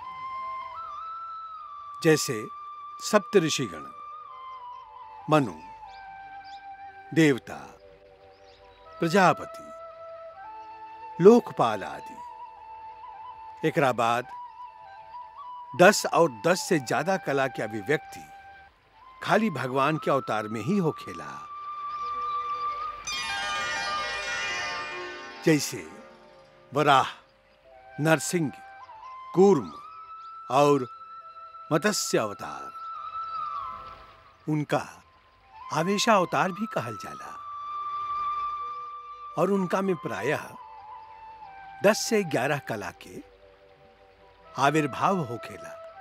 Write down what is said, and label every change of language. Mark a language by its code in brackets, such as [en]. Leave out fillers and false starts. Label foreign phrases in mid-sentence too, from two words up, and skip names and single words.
[bho] जैसे सप्त ऋषिगण, मनु, देवता, प्रजापति, लोकपाल आदि। एकरा बाद 10 और 10 से ज्यादा कला की अभिव्यक्ति खाली भगवान के अवतार में ही होखेला। जैसे वराह, नरसिंह, कूर्म और मत्स्य अवतार। उनका आवेशा अवतार भी कहल जाला और उनका में प्रायः 10 से 11 कला के आविर्भाव होखेला।